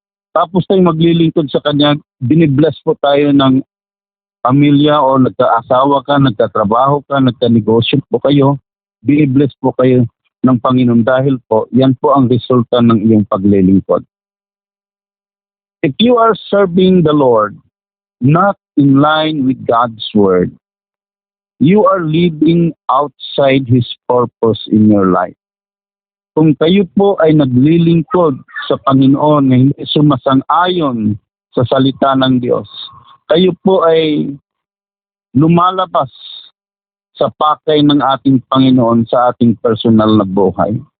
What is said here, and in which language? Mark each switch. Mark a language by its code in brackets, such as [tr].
[tl] Tapos tayo maglilingkod sa Kanya, binibless po tayo ng pamilya o nagkaasawa ka, nagtatrabaho ka, nagkanegosyo po kayo, binibless po kayo ng Panginoon dahil po, yan po ang resulta ng iyong paglilingkod. [en] If you are serving the Lord, not in line with God's Word, you are living outside His purpose in your life. [tl] Kung kayo po ay naglilingkod sa Panginoon na hindi sumasang-ayon sa salita ng Diyos, kayo po ay lumalabas sa pakay ng ating Panginoon sa ating personal na buhay.